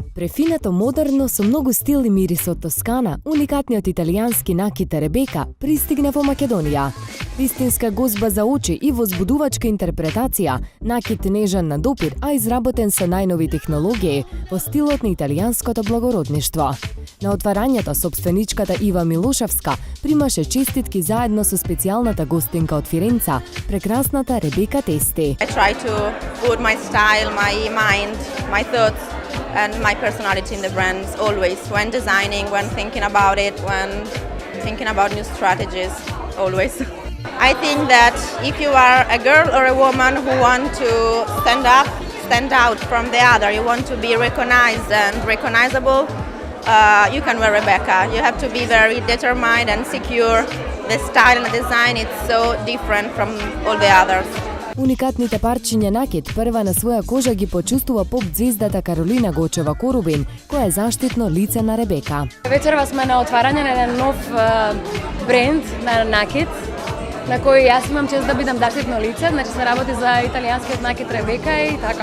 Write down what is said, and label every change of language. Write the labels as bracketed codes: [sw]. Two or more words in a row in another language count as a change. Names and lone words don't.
[mk] Префинато модерно со многу стилни мирис од Тоскана, уникатни од италијански накит Ребека, пристигне в Македонија. Истинска гозба за очи и возбудувачка интерпретација, накит нежан на допир, а изработен со најнови технологии во стилот на италијанското благородништво. На отварањето собственичката Ива Милошевска примаше честитки заедно со специјалната гостинка од Фиренца, прекрасната Ребека Тести. [en] I try to put my style, my mind, my thoughts and my personality in the brands always, when designing, when thinking about it, when thinking about new strategies, always. I think that if you are a girl or a woman who want to stand out from the other, you want to be recognized and recognizable, you can wear Rebeka. You have to be very determined and secure. The style and the design, it's so different from all the others. [mk] Уникатните парчиња накит прва на своја кожа ги почувствува поп-ѕвездата Каролина Гочева-Корубин, која е заштитно лице на Ребека. Вечерва сме на отварање на еден нов бренд на накит, на кој јас имам чест да бидам заштитно лице, значи се работи за италијанскиот накит Ребека и така.